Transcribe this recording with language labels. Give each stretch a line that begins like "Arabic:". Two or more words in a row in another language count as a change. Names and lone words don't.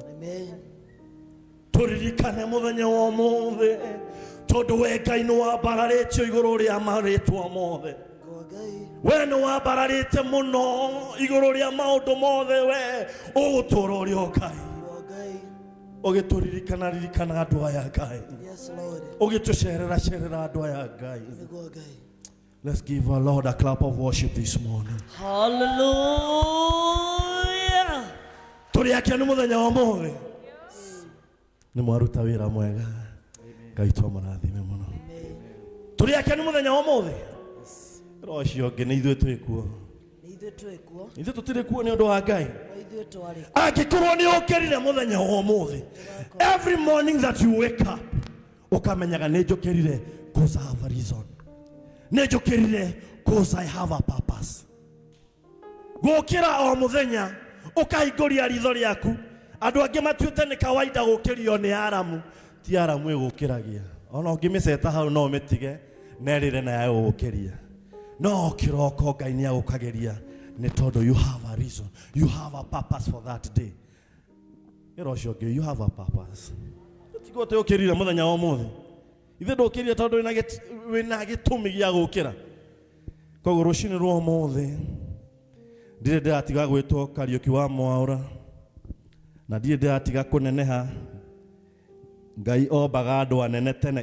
Kikuyu: Tũririkane mũthenya wa ũmũthĩ tondũ we Ngai nĩ wambararĩtio igũrũ rĩa marĩtwa mothe. We nĩ wambararĩte mũno igũrũ rĩa maũndũ mothe. We ũgũtũũra ũrĩ o Ngai ũgĩtũririkana andũ aya Ngai, ũgĩtũcerera andũ aya Ngai.
English: Let's give our Lord a clap of worship this morning. Hallelujah.
Kikuyu: Tũrĩ akenu mũthenya wa ũmũthĩ. Nĩ mwaruta wĩra mwega. Ngai tũmũrathime mũno. Tũrĩ akenu mũthenya wa ũmũthĩ. Rũciũ ngĩ nĩ ithuĩ twĩ kuo. Ithuĩ tũtirĩ kuo nĩ ũndũ wa Ngai. Angĩkorwo nĩ ũkĩrire mũthenya wa ũmũthĩ,
English: every morning that you wake up
Kikuyu: ũkamenyaga nĩ njũkĩrire
English: cause I have a reason.
Kikuyu: Nĩ njũkĩrire
English: cause I have a purpose.
Kikuyu: Gũkĩra o mũthenya ũkahingũria ritho rĩaku. Andũ angĩ matuĩte nĩ kawaida gũkĩrio nĩ aramu. Ti aramu ĩgũkĩragia. Ona ũngĩmĩceta hau no ũmĩtige nerĩre na yayo gũkĩria. No kĩroko Ngai nĩ agũkagĩria nĩ tondũ
English: you have a reason. You have a purpose for that day. Ĩrocio you have a purpose.
Kikuyu: Tigo te ũkĩrire mũthenya wa ũmũthĩ. Ithe ndũkĩrire tondũ wĩna gĩtũmi gĩa gũkĩra. Koguo rũcinĩ rwa ũmũthĩ ndirĩ ndĩratiga gwĩtwo Kariũki wa Mwaũra na ndirĩ ndĩratiga kũneneha. Ngai ombaga andũ anene tene.